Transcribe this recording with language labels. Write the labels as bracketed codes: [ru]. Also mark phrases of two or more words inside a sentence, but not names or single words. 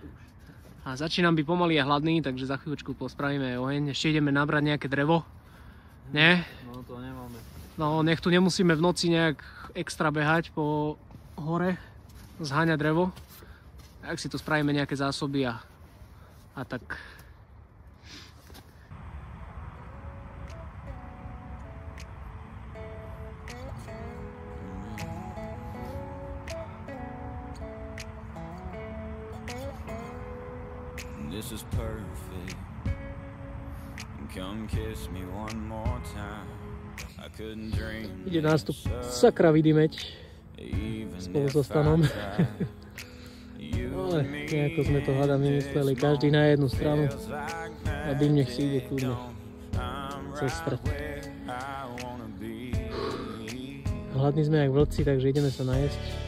[sk] A začínam byť pomaly a hladný, takže za chvíľočku pospravíme oheň. Ešte ideme nabrať nejaké drevo. Nie? No to nemáme. No nech tu nemusíme v noci nejak extra behať po hore, zháňať drevo. Tak si tu spravíme nejaké zásoby a tak. [en] This is perfect. Come kiss me one more time. I couldn't dream. [sk] Ide nás tu sakra vydymeť spolu so Stanom. Ale nejako sme to hádam vymysleli, každý na jednu stranu a dym nech si ide kľudne cez stred. Hladní sme jak vlci, takže ideme sa najesť.